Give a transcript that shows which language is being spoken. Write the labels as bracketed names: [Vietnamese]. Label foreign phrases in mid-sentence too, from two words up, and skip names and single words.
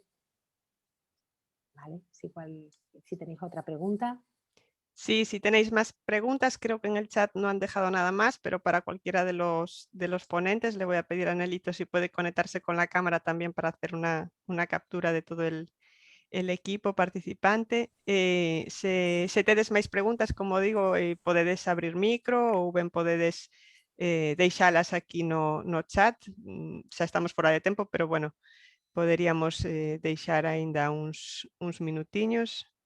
[Spanish] ¿Vale? Si tenéis otra pregunta. Sí, si tenéis más preguntas, creo que en el chat no han dejado nada más, pero para cualquiera de los ponentes le voy a pedir a Nelito si puede conectarse con la cámara también para hacer una captura de todo el equipo participante. [Galician] Se tedes máis preguntas, como digo, podedes abrir micro ou ben podedes deixalas aquí no chat. Xa estamos fora de tempo, pero bueno, poderíamos deixar aínda uns minutiños.